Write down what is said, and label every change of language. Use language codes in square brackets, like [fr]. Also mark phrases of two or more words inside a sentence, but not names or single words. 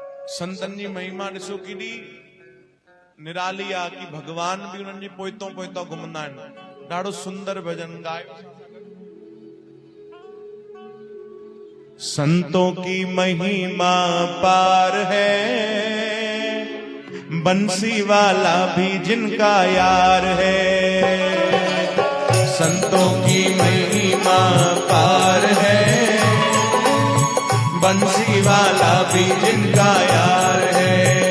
[sd] संतन जी महिमा ॾिसो केॾी निराली आहे कि भगवान भी उन्हनि जे पोइतो पोइतो घुमंदा आहिनि। ॾाढो सुंदर भजन गायो। [hi] संतों की महिमा पार है, बंसी वाला भी जिनका यार है। संतों की महिमा पार है, बंसी वाला भी जिनका यार है।